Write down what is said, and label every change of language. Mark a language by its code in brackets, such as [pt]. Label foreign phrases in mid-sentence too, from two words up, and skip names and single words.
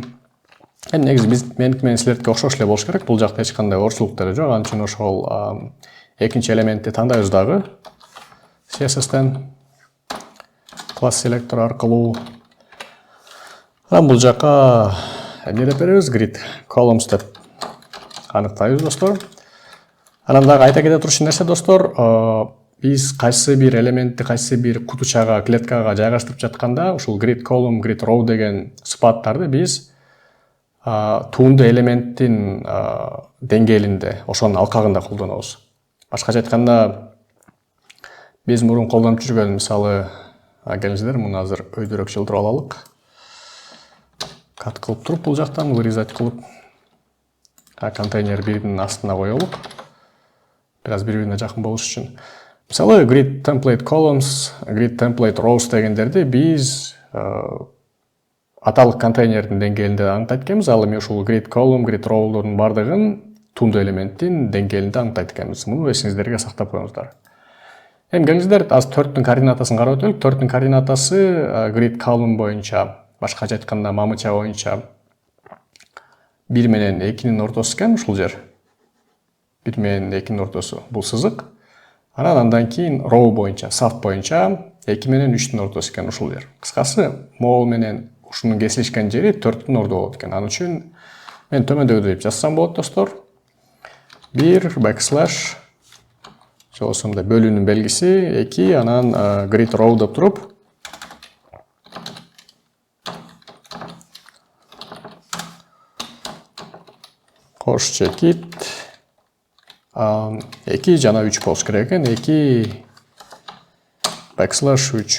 [ky] Эми негизи меники менен силердики окшош эле болуш керек. Бул жакта эч кандай орчулук деле жок. Ал үчүн ошол 2-нчи элементти тандайбыз дагы. CSS-тен класс селектор аркылуу. Анан бул жакка эмне деп беребиз? [en] Grid columns [ky] деп аныктайбыз достор. Анан дагы айта кете турчу нерсе достор, биз кайсы бир элементти кайсы бир кутучага, клеткага жайгаштырып жатканда, ушул [en] grid column, grid row [ky] деген сыпаттарды биз туунду элементтин деңгээлинде, ошонун алкагында колдонобуз. Башкача айтканда, биз мурун колдонуп жүргөн, мисалы, келиңиздер, муну азыр өйдөрөөк жылдырып алалык. Кат кылып туруп, бул жактан вырезать кылып, контейнер 1-дин астына коелук. Бир аз бири-бирине жакын болуш үчүн. Мисалы, [en] grid template columns, grid template rows [ky] дегендерди биз аталык контейнердин деңгээлинде аңтайт экенбиз. Ал эми ушул [en] grid column, grid row'лордун [ky] бардыгын туунду элементтин деңгээлинде аңтайт экенбиз. Муну эсиңиздерге сактап коюңуздар. Эми келиңиздер, аз 4-түн координатасын карап өтөлүк. 4-түн координатасы [en] grid column [ky] боюнча, башкача айтканда мамыча боюнча 1 менен 2-нин ортосу экен ушул жер. 1 менен 2-нин ортосу бул сызык. Андан кийин row боюнча, саф боюнча 2 менен 3-түн ортосу экен ушул жер. Кыскасы, могул менен ушунун кесилишкен жери 4-түн орду болот экен. Ал үчүн мен төмөндөгүдөй деп жазсам болот достор. 1 backslash болсо мындай бөлүүнүн белгиси, 2 анан [en] grid row [ky] деп туруп кош чекит 2 жана 3 болуш керек экен. 2 backslash 3.